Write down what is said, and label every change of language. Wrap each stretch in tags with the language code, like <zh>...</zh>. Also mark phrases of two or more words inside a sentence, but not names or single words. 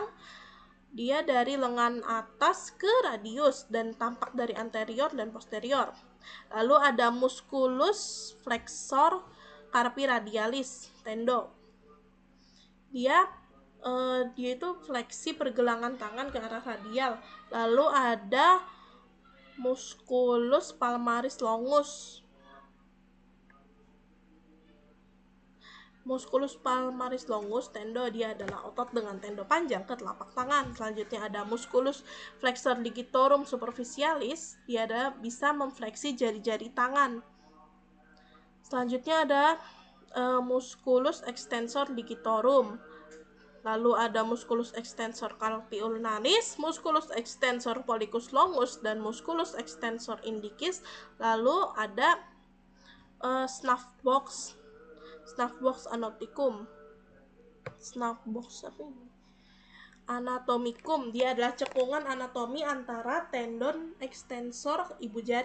<id>Dia dari lengan atas ke radius dan tampak dari anterior dan posterior. Lalu ada</id> <la>musculus flexor carpi radialis,</la> <id>tendo. Dia itu fleksi pergelangan tangan ke arah radial. Lalu ada</id> <la>musculus palmaris longus. Musculus palmaris longus,</la> <id>tendo. Dia adalah otot dengan tendo panjang ke telapak tangan. Selanjutnya ada</id> <la>musculus flexor digitorum superficialis.</la> <id>Dia bisa memfleksi jari-jari tangan. Selanjutnya ada</id> <la>musculus extensor digitorum.</la> <id>Lalu ada</id> <la>musculus extensor carpi ulnaris, musculus extensor pollicus longus,</la> <id>dan</id> <la>musculus extensor indicis.</la> <id>Lalu ada</id> <la>snuff box anatomicum.</la> <id>Dia adalah cekungan anatomi antara tendon ekstensor ibu jari.</id>